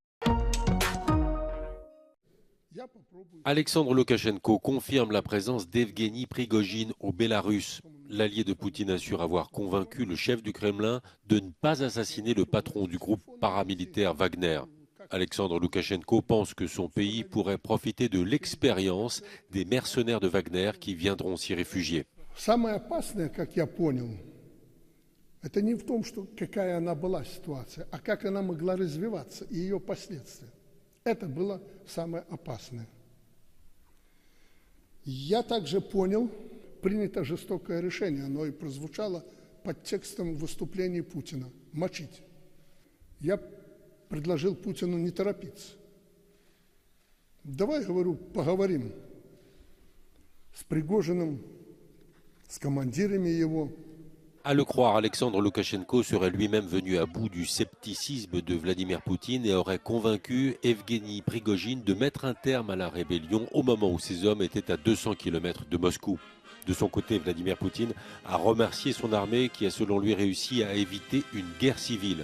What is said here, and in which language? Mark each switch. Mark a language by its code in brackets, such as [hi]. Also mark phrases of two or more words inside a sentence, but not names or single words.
[fr] Alexandre Loukachenko confirme la présence d'Evgeny Prigojine au Bélarus. L'allié de Poutine assure avoir convaincu le chef du Kremlin de ne pas assassiner le patron du groupe paramilitaire Wagner. Alexandre Loukachenko pense que son pays pourrait profiter de l'expérience des mercenaires de Wagner qui viendront s'y réfugier. [ru] Самое опасное, как я понял, это не в том, что какая она была ситуация, а как она могла развиваться и ее последствия. Это было самое опасное. Я также понял, принято жестокое решение, оно и прозвучало под текстом выступления Путина – мочить. Я предложил Путину не торопиться. Давай, говорю, поговорим с Пригожиным, с командирами его. [fr] À le croire, Alexandre Loukachenko serait lui-même venu à bout du scepticisme de Vladimir Poutine et aurait convaincu Evgeny Prigojine de mettre un terme à la rébellion au moment où ses hommes étaient à 200 km de Moscou. De son côté, Vladimir Poutine a remercié son armée qui a selon lui réussi à éviter une guerre civile.